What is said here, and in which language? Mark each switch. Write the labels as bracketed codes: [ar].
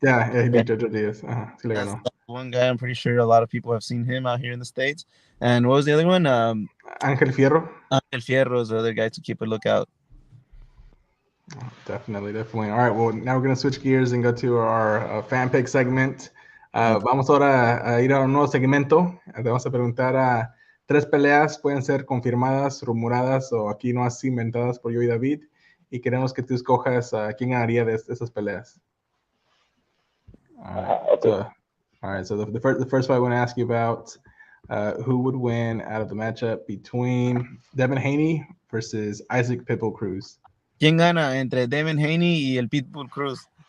[en] Yeah, he beat Jojo Diaz. [es] Sí le ganó. [en] One guy, I'm pretty sure a lot of people have seen him out here in the States. And what was the other one? Ángel Fierro. Ángel Fierro is the other guy to keep a lookout. Definitely. All right, well, now we're going to switch gears and go to our fan pick segment. [es] Vamos ahora a ir a un nuevo segmento. Te vamos a preguntar a 3 peleas, pueden ser confirmadas, rumoradas o aquí no así inventadas por yo y David. Y queremos que tú escojas a quién ganaría de esas peleas. [en] All right, so the first fight I want to ask you about, who would win out of the matchup between Devin Haney versus Isaac Pitbull Cruz? [es] ¿Quién gana entre Devin Haney y el Pitbull Cruz?